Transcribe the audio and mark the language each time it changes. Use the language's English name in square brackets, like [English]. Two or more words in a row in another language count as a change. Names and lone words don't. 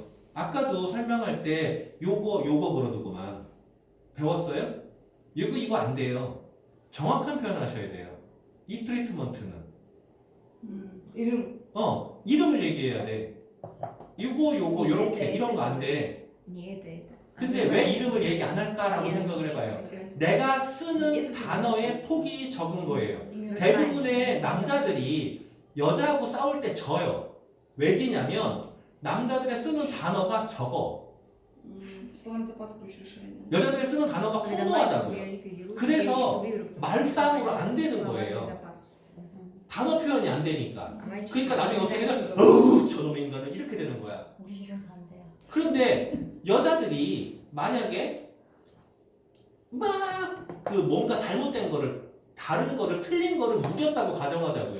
[Korean] 아까도 설명할 때 요거 그러더구만. 배웠어요? 이거 안 돼요. 정확한 표현을 하셔야 돼요. 이 트리트먼트는. 이름. 이름을 얘기해야 돼. 요거 요렇게 이런 거 안 돼. [Russian] Не это. [Korean] 근데 왜 이름을 얘기 안 할까라고 생각을 해봐요. 내가 쓰는 단어의 폭이 적은 거예요. 대부분의 남자들이 여자하고 싸울 때 져요. 왜 지냐면 남자들의 쓰는 단어가 적어. [Russian] Словарный запас очень расширенный. [Korean] 여자들이 쓰는 단어가 풍부하다고요. 그래서 말싸움으로 안 되는 거예요. 단어 표현이 안 되니까. 그러니까 나중에 어떻게 해서 저놈의 인간은 이렇게 되는 거야. 우리 집은 반대야. 그런데 여자들이 만약에 막 그 뭔가 잘못된 거를 다른 거를 틀린 거를 묻었다고 가정하자고요.